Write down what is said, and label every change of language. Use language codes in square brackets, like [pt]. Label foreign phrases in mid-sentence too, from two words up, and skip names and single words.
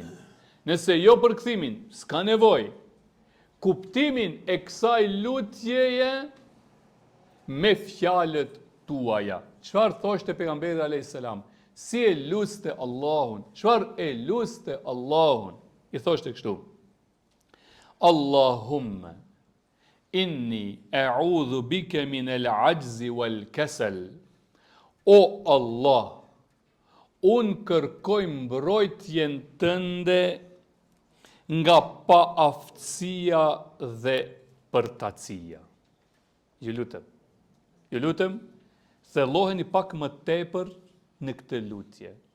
[sq] Nëse jo për kthimin, s'ka nevojë. Kuptimin e kësaj lutjeje me fjalët tuaja. Çfarë thoshte pejgamberi [ar] alayhis salam? [sq] Si e luste Allahun? Çfarë e luste Allahun? I thoshte kështu: [ar] Allahumma inni a'udhu bika min al-'ajzi wal-kasal. [sq] O Allah, unë kërkoj mbrojtjen tënde nga paaftësia dhe përtatësia. Ju lutem, thelloheni pak më tepër në këtë lutje.